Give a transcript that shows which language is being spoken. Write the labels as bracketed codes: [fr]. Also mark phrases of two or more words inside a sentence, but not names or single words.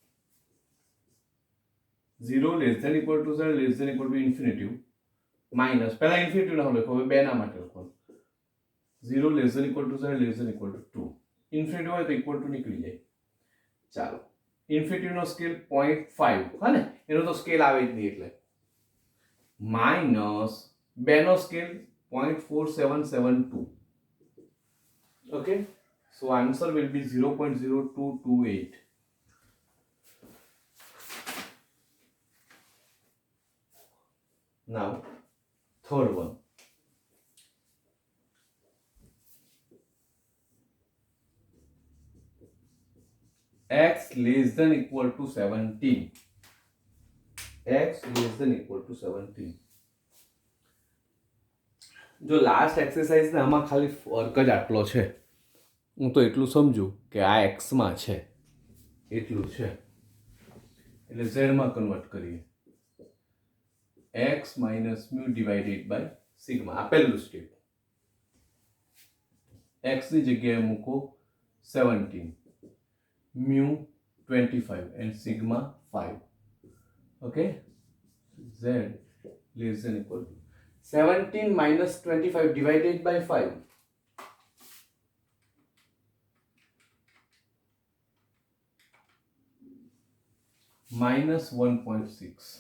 [en] 0 less than equal to z less than equal to infinitive minus, [gu] પહેલા ઇન્ફિનિટિવ ના લખો, હવે બે ના માટે લખો [en] 0 less than equal to z less than equal to 2, [gu] ઇન્ફિનિટિવ હોય તો [en] equal to [gu] નીકળી જાય. ચાલો ઇન્ફિનિટિવ નો સ્કેલ 0.5, હા ને, એનો તો સ્કેલ આવે જ નહીં એટલે માઇનસ બે નો સ્કેલ 0.4772. [en] okay, so answer will be 0.0228. now third one, x less than equal to 17, x less than equal to 17. [gu] જો [en] last exercise [gu] ને આમાં ખાલી ફર્ક જ આટલો છે, હું તો એટલું સમજુ કે આ x માં છે એટલું છે, એટલે z માં કન્વર્ટ કરીએ, [en] x minus mu divided by sigma. [gu] આ પહેલું સ્ટેપ, x ની જગ્યાએ મૂકો 17, [en] mu 25 and sigma 5. okay, z less than equal to 17 minus 25 divided by 5, minus 1.6.